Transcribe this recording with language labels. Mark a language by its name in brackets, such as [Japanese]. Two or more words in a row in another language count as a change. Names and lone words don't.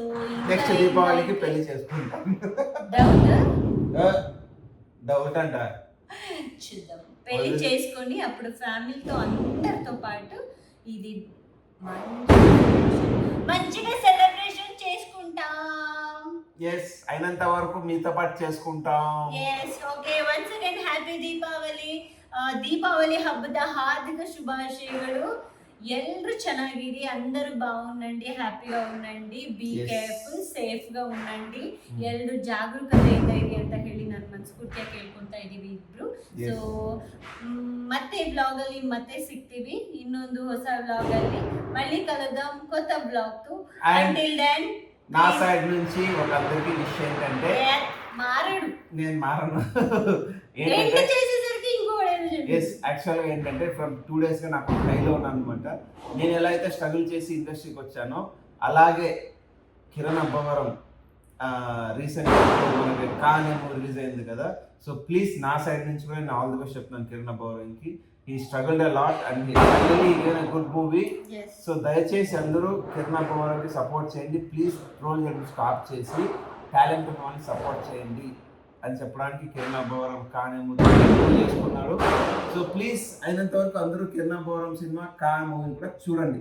[Telugu] నెక్స్ట్ దీపావళికి పెళ్లి చేసుకుంటాం. డౌట్ అంట చూద్దాం, పెళ్లి చేసుకొని అప్పుడు ఫ్యామిలీతో అందరితో పాటు ఇది మంచిగా సెలబ్రేషన్ చేసుకుంటాం. ఎస్, అయినంత వరకు మీతో పాటు చేసుకుంటాం. [English] Yes, okay. Once again, happy Deepavali. [Kannada] ದೀಪಾವಳಿ ಹಬ್ಬದ ಹಾರ್ದಿಕ ಶುಭಾಶಯಗಳು. ಎಲ್ಲರೂ ಚೆನ್ನಾಗಿರಿ, [Telugu] అందరూ బాగుండండి, హ్యాపీగా ఉండండి, [English] be careful, [Telugu] సేఫ్‌గా ఉండండి, [Kannada] ಎಲ್ಲರೂ ಜಾಗರೂಕತೆಯಿಂದ ಇರಿ ಅಂತ ಹೇಳಿ ನಾನು ಮನಸ್ಫೂರ್ತಿಯಾಗಿ ಕೇಳ್ಕೊಂತಾ ಇದೀವಿ ಇಬ್ರು. ಸೊ ಮತ್ತೆ ಬ್ಲಾಗ್ ಅಲ್ಲಿ ಮತ್ತೆ ಸಿಗ್ತೀವಿ, ಇನ್ನೊಂದು ಹೊಸ ಬ್ಲಾಗ್ ಅಲ್ಲಿ [Telugu] మళ్ళీ కలుద్దాం కొత్త బ్లాగ్ తో. [English] Until then, [Telugu] నా సైడ్ నుంచి ఒక అందరికీ విషయం ఏంటంటే మారడు, నేను మారను. ఏంటి చేసేసరికి ఎస్, యాక్చువల్గా ఏంటంటే [English] from 2 days [Telugu] గా నాకు హైలో ఉన్నాను అనమాట. నేను ఎలా అయితే స్ట్రగుల్ చేసి ఇండస్ట్రీకి వచ్చానో అలాగే కిరణ్ అబ్బవరం రీసెంట్గా మనకి కానేమో రిలీజ్ అయింది కదా. సో ప్లీజ్ నా సైడ్ నుంచి కూడా నేను [English] all the best [Telugu] చెప్తున్నాను కిరణ్ అబ్బవరంకి. [English] He struggled a lot and he finally given a good movie. సో దయచేసి అందరూ కిరణ్ అబ్బవరంకి సపోర్ట్ చేయండి. ప్లీజ్ ట్రోల్ చేయడం స్టాప్ చేసి టాలెంట్ ఉన్న వాళ్ళని సపోర్ట్ చేయండి అని చెప్పడానికి కిరణ్ అబ్బవరం కానేమో చేసుకున్నాడు. సో ప్లీజ్ అయినంత వరకు అందరూ కిరణ్ అబ్బవరం సినిమా కా మూవీ కూడా చూడండి.